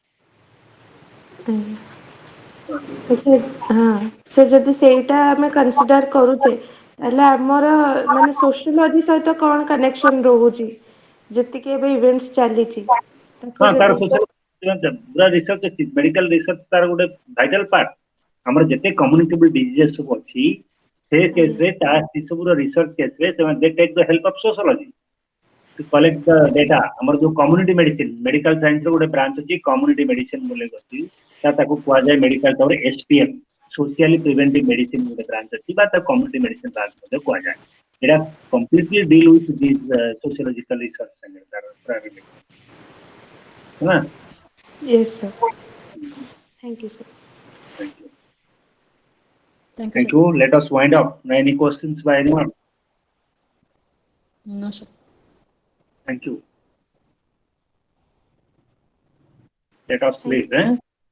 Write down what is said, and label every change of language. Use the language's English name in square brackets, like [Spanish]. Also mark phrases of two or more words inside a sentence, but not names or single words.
[Odia] ସେ ହଁ ସେ ଯଦି ସେଇଟା ଆମେ କନସିଡର କରୁଛେ ତାହେଲେ ଆମର ମାନେ ସୋସିଓଲୋଜି ସହିତ କଣ କନେକ୍ସନ ରହୁଛି, ଯେତିକି ଏବେ ଇଭେଣ୍ଟସ ଚାଲିଛି ହଁ ତାକୁ ତାର ଯଦି ପୁରା ରିସର୍ଚ୍ଚ ଅଛି, [English] medical research [Odia] ତାର ଗୋଟେ [English] vital part, [Odia] ଆମର ଯେତେ [English] communicable diseases [Odia] ସବୁ ଅଛି ସେ ଆଜ୍ଞା କେସରେ ସେ ସବୁର ରିସର୍ଚ୍ଚ କେସରେ ସେମାନେ [English] they take the help of sociology to collect the data, [Odia] ଆମର ଯୋଉ [English] community medicine, medical science [Odia] ର ଗୋଟେ ବ୍ରାଞ୍ଚ ଅଛି [English] community medicine [Odia] ବୋଲି ଅଛି, ତାକୁ କୁହାଯାଏ ମେଡିକାଲ ତାପରେ [English] SPM, socially preventive medicine [Odia] ଗୋଟେ ବ୍ରାଞ୍ଚ ଅଛି, ବା ତାକୁ [English] community medicine branch [Odia] ମଧ୍ୟ କୁହାଯାଏ, ଏଇଟା [English] completely deal with this sociological research [Odia] ହେଲା। [English] yes sir thank you sir. Thank you. Thank you, Thank sir. you. Let us wind up. Any questions by anyone? No, sir. Thank you. Let us Thank leave. Eh?